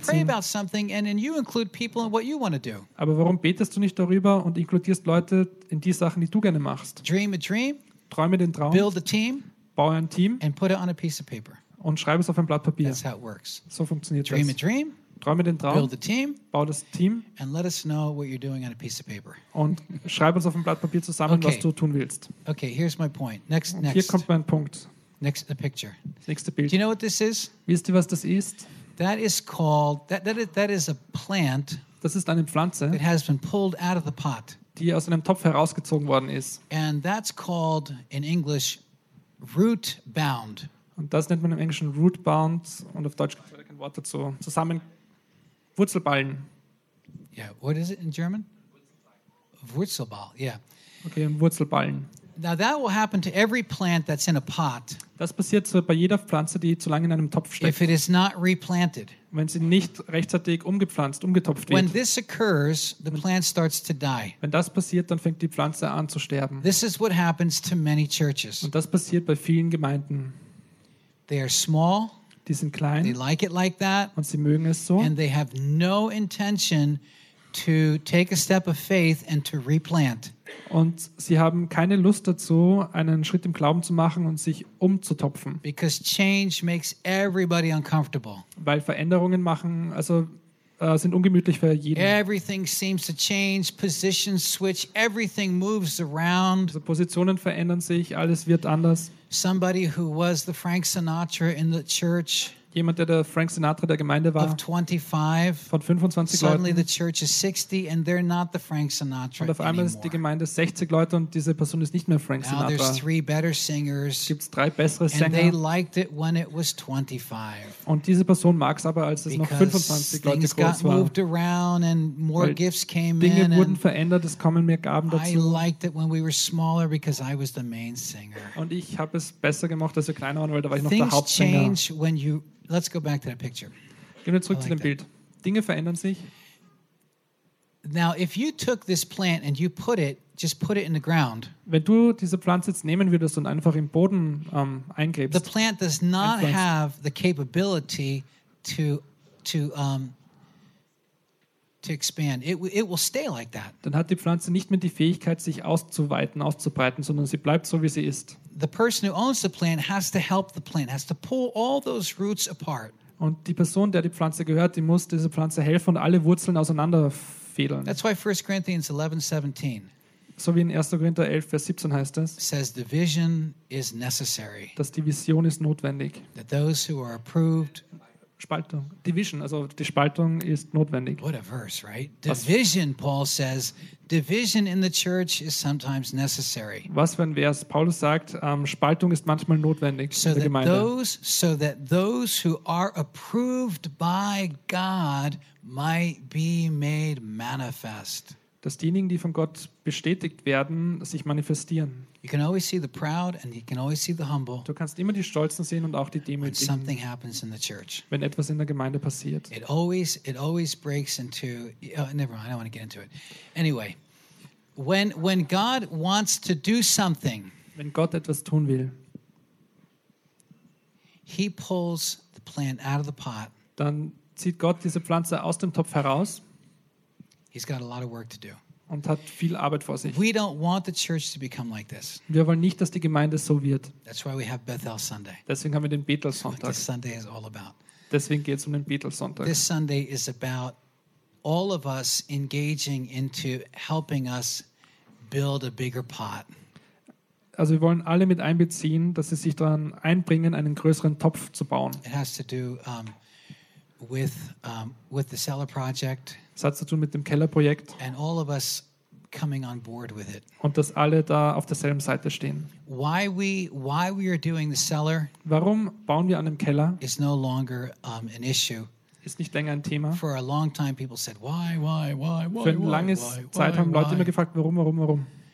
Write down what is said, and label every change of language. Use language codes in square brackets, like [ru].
[en] Why don't you pray about something and then you include people in what you want to do? [de] Aber warum betest du nicht darüber und inkludierst Leute in die Sachen, die du gerne machst? [en] Dream a dream. [de] Träume den Traum. [en] Build a team. [de] Baue ein Team. [en] And put it on a piece of paper. [de] Und schreib es auf ein Blatt Papier. [en] That's how it works. [de] So funktioniert [en] dream [de] das. [en] Dream a dream. [de] Träume den Traum, [en] build a team, [de] bau das Team [en] and let us know what you're doing on a piece of paper. [de] Und schreib uns auf ein Blatt Papier zusammen, okay, was du tun willst. [en] Okay, here's my point. Next, next. [de] Hier kommt mein Punkt. [en] Next, the picture. [de] Nächste Bild. [en] Do you know what this is? [de] Wisst ihr, was das ist? [en] That is called that is a plant. [de] Das ist eine Pflanze. [en] It has been pulled out of the pot. [de] Die aus einem Topf herausgezogen worden ist. [en] And that's called in English root bound. [de] Und das nennt man im Englischen root bound und auf Deutsch gibt es kein Wort dazu. Zusammen Wurzelballen. [en] Yeah, what is it in German? [de] Wurzelball. [en] Yeah. [de] Okay, Wurzelballen. [en] Now that will happen to every plant that's in a pot. [de] Das passiert so bei jeder Pflanze, die zu lange in einem Topf steckt. [en] If it is not replanted. [de] Wenn sie nicht rechtzeitig umgepflanzt, umgetopft wird. [en] When this occurs, the plant starts to die. [de] Wenn das passiert, dann fängt die Pflanze an zu sterben. [en] This is what happens to many churches. [de] Und das passiert bei vielen Gemeinden. [en] They are small. [de] Die sind klein. [en] They like it like that. [de] Und sie mögen es so. [en] And they have no intention to take a step of faith and to replant. [de] Und sie haben keine Lust dazu, einen Schritt im Glauben zu machen und sich umzutopfen. [en] Because change makes everybody uncomfortable. [de] Weil Veränderungen machen, also sind ungemütlich für jeden. [en] Everything seems to change, positions switch, everything moves around. [de] Also Positionen verändern sich, alles wird anders. [en] Somebody who was the Frank Sinatra in the church. [de] Jemand, der Frank Sinatra der Gemeinde war, [en] of 25, [de] von 25 [en] suddenly [de] Leuten. [en] The church is 60 and they're not the Frank Sinatra. [de] Und auf einmal [en] anymore. [de] Ist die Gemeinde 60 Leute und diese Person ist nicht mehr Frank Sinatra. [en] Now there's three better singers. [de] Gibt's drei bessere [en] and [de] Sänger. [en] And they liked it when it was 25. [de] Und diese Person mag es aber, als es noch 25 Leute groß war. [en] Things got moved around and more gifts came [de] Dinge [en] in. [de] Dinge wurden verändert, es kommen mehr Gaben dazu. [en] I liked it when we were smaller because I was the main singer. [de] Und ich habe es besser gemacht, als wir kleiner waren, weil da war ich noch [en] things [de] der Hauptsänger. [en] Things change when you let's go back to that picture. [de] Gehen wir zurück zu dem Bild. Dinge verändern sich. [en] Now, if you took this plant and you put it, just put it in the ground. [de] Wenn du diese Pflanze jetzt nehmen würdest und einfach im Boden eingräbst. [en] The plant does not have the capability to expand. It will stay like that. [de] Dann hat die Pflanze nicht mehr die Fähigkeit, sich auszuweiten, auszubreiten, sondern sie bleibt so, wie sie ist. [en] The person who owns the plant has to help the plant, has to pull all those roots apart. [de] Und die Person, der die Pflanze gehört, die muss diese Pflanze helfen und alle Wurzeln auseinanderfädeln. [en] That's why 1 Corinthians 11:17. [de] So wie in 1. Korinther 11, Vers 17 heißt es. [en] Says the vision is necessary. [de] Dass die Vision ist notwendig. [en] That those who are approved. [de] Spaltung. Division, also die Spaltung ist notwendig. [en] What a verse, right? Division, Paul says. Division in the church is sometimes necessary. [de] Was wenn wer es Paulus sagt, Spaltung ist manchmal notwendig [en] so [de] in der Gemeinde. [en] So that those who are approved by God might be made manifest. [de] dass diejenigen, die von Gott bestätigt werden, sich manifestieren. [en] You can always see the proud and you can always see the humble. [de] Du kannst immer die Stolzen sehen und auch die Demütigen. [en] When something happens in the church. [de] Wenn etwas in der Gemeinde passiert. [en] It always breaks into never mind, I don't want to get into it. Anyway, when God wants to do something, [de] wenn Gott etwas tun will, [en] he pulls the plant out of the pot. [de] Dann zieht Gott diese Pflanze aus dem Topf heraus. [en] He's got a lot of work to do. [de] Und hat viel Arbeit vor sich. [en] We don't want the church to become like this. [de] Wir wollen nicht, dass die Gemeinde so wird. [en] That's why we have Bethel Sunday. [de] Deswegen haben wir den Bethel Sonntag. [en] This Sunday is all about. [de] Deswegen geht's um den Bethel Sonntag. [en] This Sunday is about all of us engaging into helping us build a bigger pot. [de] Also wir wollen alle mit einbeziehen, dass sie sich daran einbringen, einen größeren Topf zu bauen. [en] It has to do with the cellar project. [de] Es hat zu tun mit dem Kellerprojekt. [en] And all of us coming on board with it. [de] Und dass alle da auf derselben Seite stehen. [en] Why we are doing the cellar? [de] Warum bauen wir an dem Keller? [en] Is no longer an issue. [de] Ist nicht länger ein Thema. [en] For a long time people said why? [de] Für eine lange Zeit haben Leute immer gefragt, warum?